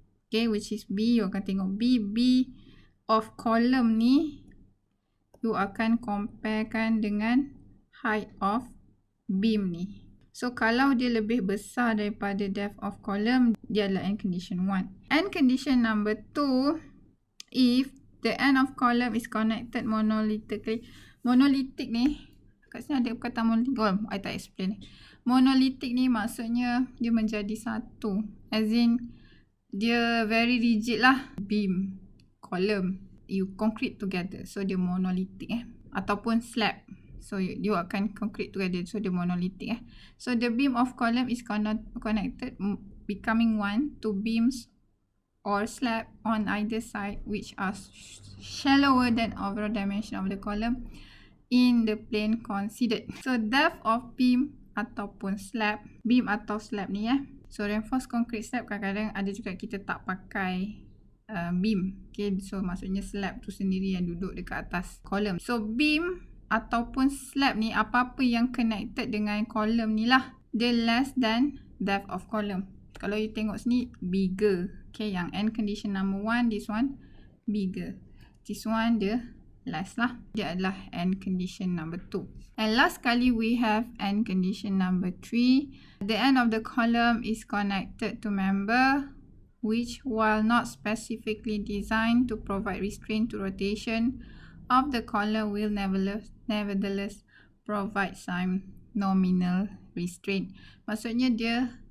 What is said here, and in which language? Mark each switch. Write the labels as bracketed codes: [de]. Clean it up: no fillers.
[en] Okay, which is B, you [ms] akan tengok [en] B of column ni you [ms] akan comparekan dengan [en] height of beam ni. [ms] So kalau dia lebih besar daripada [en] depth of column, [ms] dia adalah [en] end condition 1. End condition number 2, if the end of column is connected monolithically. [ms] Monolithic ni, kat sini ada kata monolithic. [en] Oh, I [ms] tak explain. Monolithic ni maksudnya dia menjadi satu. [en] As in, [ms] dia [en] very rigid [ms] lah. [en] Beam, column, you concrete together. So [ms] dia [en] monolithic [ms] Ataupun [en] slab. So you [ms] akan [en] concrete together. [ms] So dia [en] monolithic So the beam of column is connected, becoming one, to beams or slab on either side which are shallower than overall dimension of the column in the plane considered. So depth of beam [ms] ataupun [en] slab, beam [ms] atau slab ni [en] So reinforced concrete slab [ms] kadang-kadang ada juga kita tak pakai [en] beam. [ms] Okay, so maksudnya slab tu sendiri yang duduk dekat atas column. So beam ataupun slab ni, apa-apa yang connected dengan column ni lah, dia [en] less than depth of column. [ms] Kalau [en] you [ms] tengok sini, [en] bigger. Okay, [ms] yang [en] end condition number 1, this one bigger. This one [ms] dia [en] less [ms] lah. Dia adalah end condition number 2. [en] And last [ms] kali [en] we have end condition number 3. The end of the column is connected to member which, while not specifically designed to provide restraint to rotation of the column, will nevertheless provide some nominal restraint. [ms] Maksudnya dia